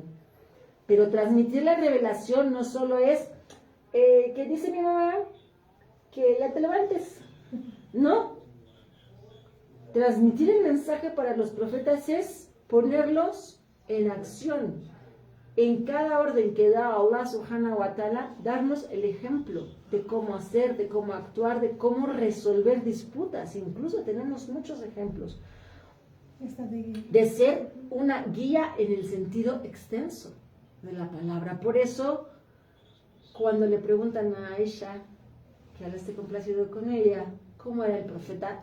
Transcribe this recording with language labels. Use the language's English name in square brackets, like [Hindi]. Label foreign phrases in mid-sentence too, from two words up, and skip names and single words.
[Spanish] Pero transmitir la revelación no solo es, que dice mi mamá, que ya te levantes. No. Transmitir el mensaje para los profetas es ponerlos en acción. En cada orden que da Allah [Arabic] سبحانه وتعالى, [Spanish] darnos el ejemplo de cómo hacer, de cómo actuar, de cómo resolver disputas. Incluso tenemos muchos ejemplos de ser una guía en el sentido extenso de la palabra. Por eso, cuando le preguntan a Aisha, que Allah esté complacido con ella, ¿cómo era el profeta?